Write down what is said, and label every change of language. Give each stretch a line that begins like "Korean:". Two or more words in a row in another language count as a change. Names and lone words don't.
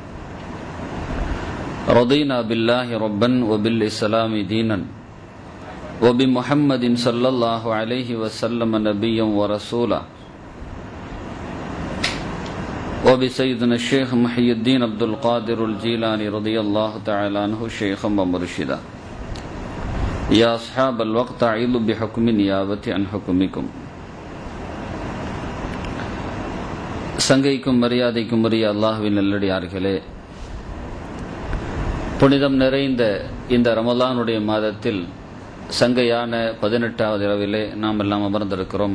Arabic: رضينا بالله ربا وبالإسلام دينا وبمحمد صلى الله عليه وسلم نبيا ورسولا وبسيدنا الشيخ محي الدين عبد القادر الجيلاني رضي الله تعالى عنه شيخا ومرشدا. يا أصحاب الوقت أعيذوا بحكم نيابة عن حكمكم.
Tamil: சங்கைக்கும் மரியாதைக்கும் உரிய அல்லாஹ்வின் நல்லடியார்களே, புனிதம் நிறைந்த இந்த ரமலானுடைய மாதத்தில் சங்கையான 18வது இரவிலே நாம் எல்லாம் அமர்ந்திருக்கிறோம்.